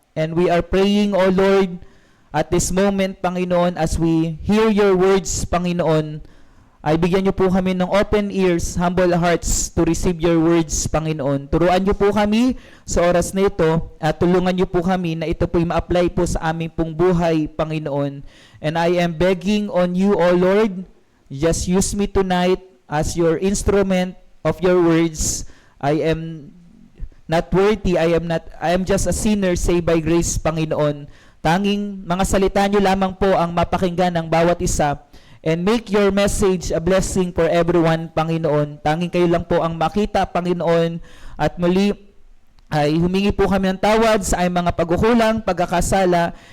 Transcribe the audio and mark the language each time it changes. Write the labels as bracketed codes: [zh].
[en] And we are praying, O Lord, at this moment, Panginoon, as we hear your words, Panginoon, [tl] ay bigyan niyo po kami ng [en] open ears, humble hearts to receive your words, Panginoon. [tl] Turuan niyo po kami sa oras na ito at tulungan niyo po kami na ito po'y ma-apply po sa aming pong buhay, Panginoon. [en] And I am begging on you, O Lord, just use me tonight as your instrument of your words. I am not worthy, I am just a sinner saved by grace, Panginoon. [tl] Tanging mga salita niyo lamang po ang mapakinggan ng bawat isa. [en] And make your message a blessing for everyone, Panginoon. [tl] Tanging kayo lang po ang makita, Panginoon. At muli, ay humingi po kami ng tawad sa aming mga pagkukulang, pagkakasala.